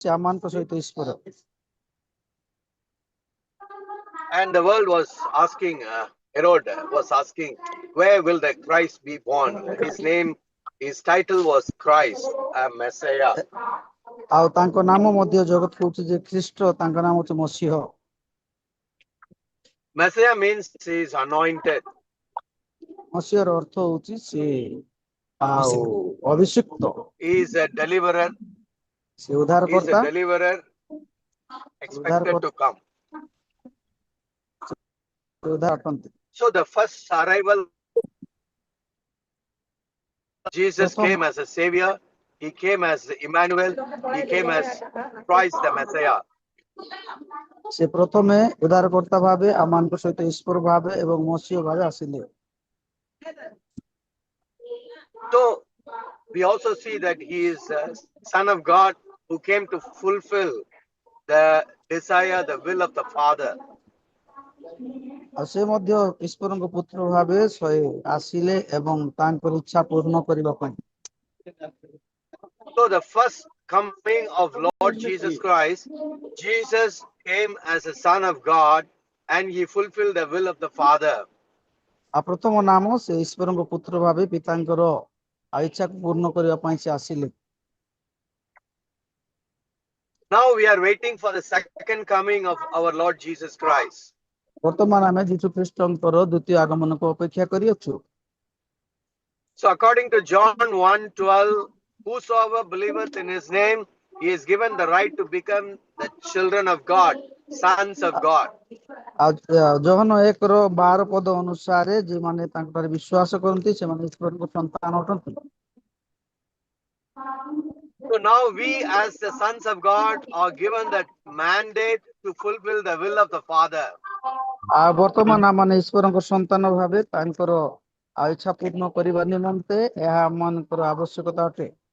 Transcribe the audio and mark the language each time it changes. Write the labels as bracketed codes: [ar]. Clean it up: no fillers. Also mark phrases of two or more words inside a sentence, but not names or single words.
[or] ଆମମାନଙ୍କ ସହିତ ଈଶ୍ୱର। [en] And the world was asking, Herod was asking, where will the Christ be born? His title was Christ, a Messiah. [or] ଆଉ ତାଙ୍କ ନାମ ମଧ୍ୟ ଜଗତ କହୁଛି ଯେ ଖ୍ରୀଷ୍ଟ, ତାଙ୍କ ନାମ ହଉଛି ମସିହ। [en] Messiah means he is anointed. [or] ମସିହର ଅର୍ଥ ହଉଛି ସେ ଆଉ ଅଭିଷିକ୍ତ। [en] He is a deliverer. [or] ସେ [en] He is [or] ଉଦ୍ଧାରକର୍ତ୍ତା, [en] a deliverer expected to come. [or] ଉଦ୍ଧାର ଅଟନ୍ତି। [en] So the first arrival, Jesus came as a savior. He came as Emmanuel. He came as Christ the Messiah. [or] ସେ ପ୍ରଥମେ ଉଦ୍ଧାରକର୍ତ୍ତା ଭାବେ, ଆମମାନଙ୍କ ସହିତ ଈଶ୍ୱର ଭାବେ ଏବଂ ମସିହ ଭାବେ ଆସିଲେ। [en] So we also see that he is a Son of God who came to fulfill the desire, the will of the Father. [or] ଆଉ ସେ ମଧ୍ୟ ଈଶ୍ୱରଙ୍କ ପୁତ୍ର ଭାବେ ଆସିଲେ ଏବଂ ତାଙ୍କର ଇଚ୍ଛା ପୂର୍ଣ୍ଣ କରିବା ପାଇଁ। [en] So the first coming of Lord Jesus Christ, Jesus came as a Son of God and he fulfilled the will of the Father. [or] ଆଉ ପ୍ରଥମ ନାମ ସେ ଈଶ୍ୱରଙ୍କ ପୁତ୍ର ଭାବେ ପିତାଙ୍କର ଇଚ୍ଛାକୁ ପୂର୍ଣ୍ଣ କରିବା ପାଇଁ ସେ ଆସିଲେ। [en] Now we are waiting for the second coming of our Lord Jesus Christ. [or] ବର୍ତ୍ତମାନ ଆମେ ଯୀଶୁ ଖ୍ରୀଷ୍ଟଙ୍କର ଦ୍ୱିତୀୟ ଆଗମନକୁ ଅପେକ୍ଷା କରିଅଛୁ। [en] So according to John 1:12, whosoever believeth in his name, he is given the right to become the children of God, sons of God. [or] ଆଉ ଯୋହନ 1:12 ଅନୁସାରେ ଯେଉଁମାନେ ତାଙ୍କଠାରେ ବିଶ୍ୱାସ କରନ୍ତି ସେମାନେ ଈଶ୍ୱରଙ୍କ ସନ୍ତାନ ଅଟନ୍ତି। [en] So now we as the sons of God are given that mandate to fulfill the will of the Father. [or] ଆଉ ବର୍ତ୍ତମାନ ଆମମାନେ ଈଶ୍ୱରଙ୍କ ସନ୍ତାନ ଭାବେ ତାଙ୍କର ଇଚ୍ଛା ପୂର୍ଣ୍ଣ କରିବା ନିମନ୍ତେ ଏହା ଆମମାନଙ୍କର ଆବଶ୍ୟକତା ଅଟେ।